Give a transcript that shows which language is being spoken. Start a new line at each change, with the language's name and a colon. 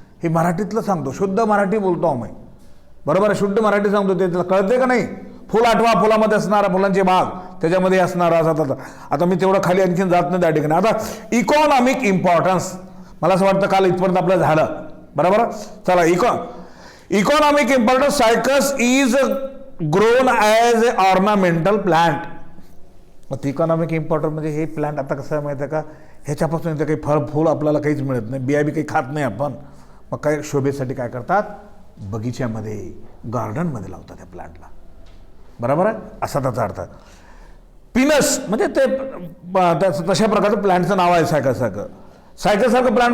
Marathi: हे मराठीतलं सांगतो, शुद्ध मराठी बोलतो आम्ही. बरोबर आहे, शुद्ध मराठी सांगतो. ते कळते का नाही. फुल आठवा, फुलामध्ये असणारा फुलांचे भाग, त्याच्यामध्ये असणारा असा. आता मी तेवढं खाली आणखीन जात नाही त्या ठिकाणी. आता इकॉनॉमिक इम्पॉर्टन्स, मला असं वाटतं काल इथपर्यंत आपलं झालं. बरोबर. चला, economic importance.
English: Cycas is grown as a ornamental plant.
Marathi: मग इकॉनॉमिक इम्पॉर्टन्स म्हणजे हे प्लांट आता कसं आहे माहिती आहे का, ह्याच्यापासून इथं काही फळ फूल आपल्याला काहीच मिळत नाही, बिया बी काही खात नाही आपण. मग काही शोभेसाठी काय करतात, बगीच्यामध्ये गार्डनमध्ये लावतात त्या प्लांटला. बरोबर आहे, असा त्याचा अर्थ. पिनस म्हणजे ते तशा प्रकारचं प्लांटचं नाव आहे सायकसारखं प्लांट.